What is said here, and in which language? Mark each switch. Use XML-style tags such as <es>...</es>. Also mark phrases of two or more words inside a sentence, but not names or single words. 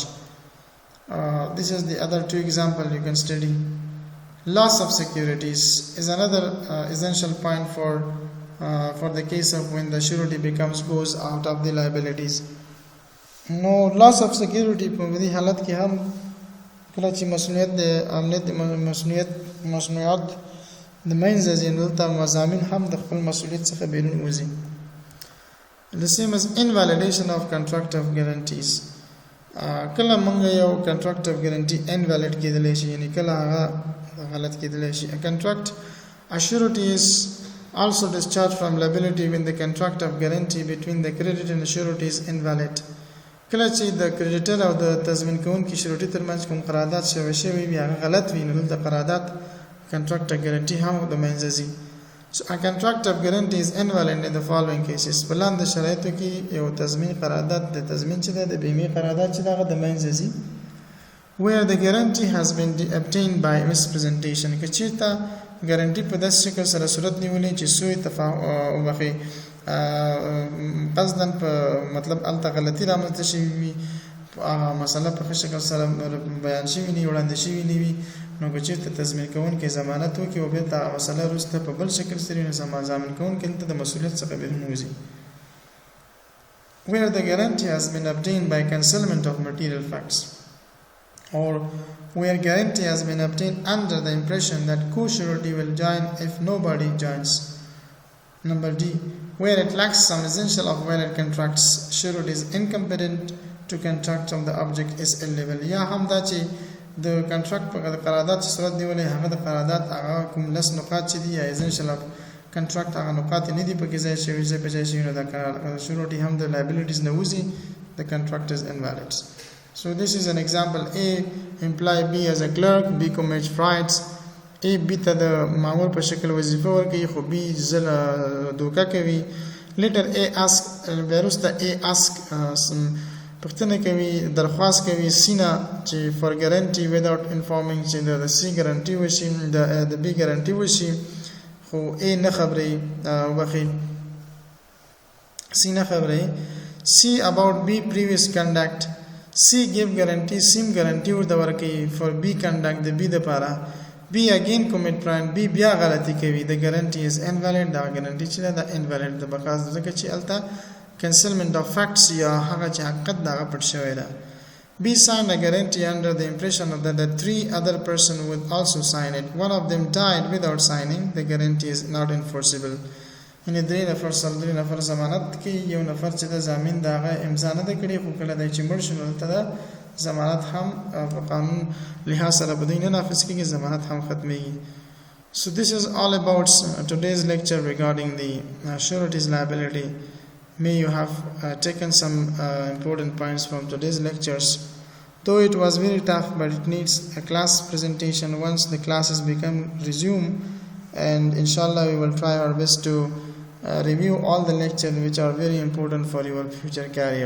<en>This is the other two examples you can study. Loss of securities is another essential point for the case of when the surety goes out of the liabilities. No loss of security</en> <ps>په دې حالت کې هم کله چې مسؤلیت د امنیت مسؤلیت د منځ ځینولته مضامین هم د خپل مسؤلیت څخه بیرون وځي.</ps> <en>The same as invalidation of contract of guarantees.</en> <ps>کله موږ یو</ps> <en>contract of guarantee invalid</en> <ps>کېدلی شي یعنی کله هغه غلط کېدلی شي.</ps> <en>A contract a surety is also discharged from liability when the contract of guarantee between the creditor and the surety is invalid.</en> <ps>کله چې د کریډیټر او د تضمین کوونکي شروطي ترمنځ کوم قرارداد شوی وي هغه غلط وي نو دلته قرارداد</ps> <en>contract of guarantee</en> <ps>هم د منځه ځي.</ps> <en>So a contract of guarantee is invalid in the following cases.</en> <ps>په لاندې شرایطو کې یو تضمین قرارداد د تضمین چې د بیمې قرارداد چې دغه د منځه ځي</ps> <en>where the guarantee has been obtained by misrepresentation.</en> <ps>که چیرته ګارانټي په داسې شکل سره صورت نیولې چې سوء تفاهم وبخي قصداً په مطلب الته غلطي رامنځته شوي وي مسله په ښه شکل سره بیان شوي نه وړاندې شوي نه وي نو که چېرته تضمین کوونکی ضمانت وکړي او بېرته هغه مسله وروسته په بل شکل سره نو ضامن کوونکی دلته د مسؤلیت څخه بیرون وځي.</ps> <en>Where the guarantee has been obtained by concealment of material facts or where guarantee has been obtained under the impression that co-surety will join if nobody joins. Number D. Where it lacks some essential of valid contracts, surety is incompetent to contract of the object is illegal.</en> <ps>یا هم دا چې د contract په قرارداد چې صورت نیولې هغه د قرارداد هغه کوم لس نقاط چې دي یا</ps> <en>essential of contract</en> <ps>هغه نقاط نه دي په کې ځای شوي ځای په ځای شوي نو د surety هم د liabilities نه وځي</ps> <en>the contract is invalid. So this is an example. A employ B as a clerk, B commits frauds.</en> <ps>A B ته د معمول په شکل وظیفه ورکوي خو B دوکه کوي.</ps> <en>Later A ask</en> <ps>وروسته</ps> <en>A ask</en> <ps>پوښتنه کوي درخواست کوي سینا چې</ps> <en>for guarantee without informing</en> <ps>چې د C guarantee وشي د B guarantee وشي خو A نه خبري وبخي C نه خبري.</ps> <en>C about B previous conduct. C give guarantee same guarantee</en> <ps>ورته ورکوي</ps> <en>for B conduct</en> <ps>د B لپاره.</ps> <en>B again commit crime.</en> <ps>B بیا غلطي کوي.</ps> <en>The guarantee is invalid.</en> <ps>دا guarantee چې دا invalid ده بکاز ځکه چې الته</ps> <en>concealment of facts</en> <ps>یا هغه چې حقیقت دا پټ شوی ده.</ps> <en>B signed a guarantee under the impression that the 3 other persons would also sign it. One of them died without signing. The guarantee is not enforceable.</en> <ps>یعنی 3 نفر سره 3 نفر ضمانت کې یو نفر چې د ضامن دغه امضا نه کړي خو کله د چې مړ شو نو ته ضمانت هم په قانون لحاظ سره بدین نه نافذ کیږي ضمانت هم ختميږي.</ps> <en>So this is all about today's lecture regarding the surety's liability. May you have taken some important points from today's lectures. Though it was very tough, but it needs a class presentation once the classes become resumed, and inshallah we will try our best to review all the lectures which are very important for your future career.</en>